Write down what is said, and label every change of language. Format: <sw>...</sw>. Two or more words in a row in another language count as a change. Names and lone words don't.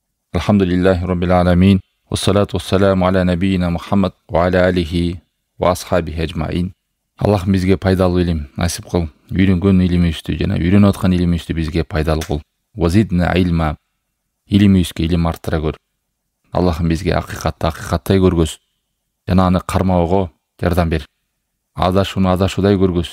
<ar>الحمد لله رب العالمين والصلاة والسلام على نبينا محمد وعلى آله وأصحابه أجمعين.</ar> <ky>Allah bizге пайдалуу илим насип кыл. Үйрөнгөн илимибизди жана үйрөнүп аткан илимибизди бизге пайдалуу кыл.</ky> <ar>وزدنا علما.</ar> <ky>Илимибизге илим арттыра көр. Аллахым бизге акыйкаттай көргөз. Жана аны кармоого жардам бер. Адашууну адашуудай көргөз.</ky>